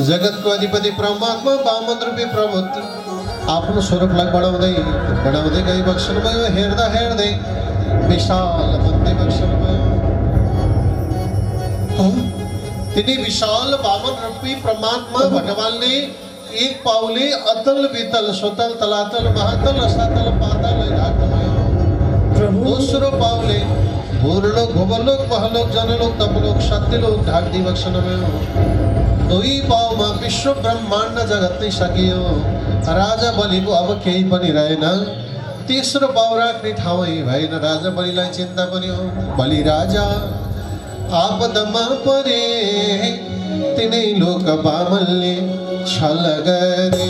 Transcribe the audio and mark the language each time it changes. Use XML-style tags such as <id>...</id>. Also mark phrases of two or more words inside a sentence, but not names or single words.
<ne>जगतको अधिपति परमात्मा वामन रूपी प्रभुति आफ्नो स्वरूपलाई बढाउँदै गई बक्सनुभयो। हेर्दै विशाल बन्दै बक्सनुभयो। तिनी विशाल वामन रूपी परमात्मा भगवानले एक पाउले अतल वितल स्वतल तलातल महातल रसातल पाताल राख्नुभयो। दोस्रो पाउले भूरलोक भुवलोक महलोक जनलोक तपलोक सत्यलोक ढाक्दै बक्सनुभयो। 2 पाउमा विश्व ब्रह्माण्ड जगत नै सकियो। राजा बलिको अब केही पनि रहेन। तेस्रो पाउ राख्ने ठाउँै भएन। राजा बलिलाई चिन्ता पर्यो। बलि राजा आपदमा परे तिनै लोक बामलले छल गरे।</ne>